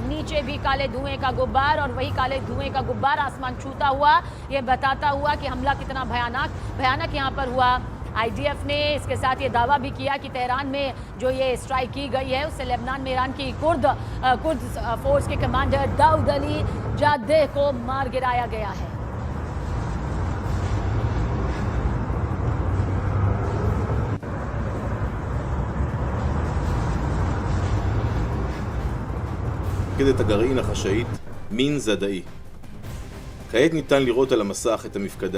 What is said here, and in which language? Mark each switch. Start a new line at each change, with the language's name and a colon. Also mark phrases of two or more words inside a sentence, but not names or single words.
Hindi: नीचे भी काले धुएं का गुब्बार और वही काले धुएं का गुब्बार आसमान छूता हुआ ये बताता हुआ कि हमला कितना भयानक यहाँ पर हुआ। आईडीएफ ने इसके साथ ये दावा भी किया कि तेहरान में जो ये स्ट्राइक की गई है उससे लेबनान में ईरान की कुर्द फोर्स के कमांडर दाऊद अली जादेह को मार गिराया गया है।
Hebrew: מפקדת הגרעין החשאית מין זדאי. כעת ניתן לראות על המסך את המפקדה.